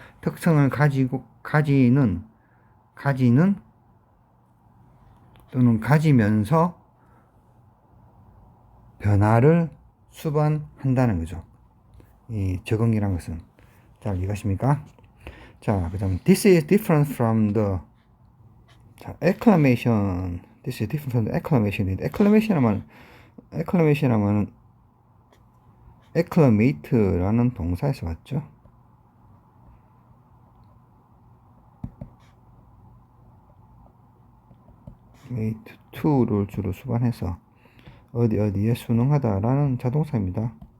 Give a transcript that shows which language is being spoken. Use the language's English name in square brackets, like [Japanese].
[Korean] 특성을 가지고 가지는 또는 가지면서 변화를 수반한다는 거죠. 이 적응이란 것은 잘 이해가십니까? 자, 그다음 [English] this is different from the 자, acclamation. This is different from the acclamation. [Korean] acclamation 하면 acclamate라는 동사에서 왔죠. acclimate to를 주로 수반해서 어디에 순응하다라는 자동사입니다.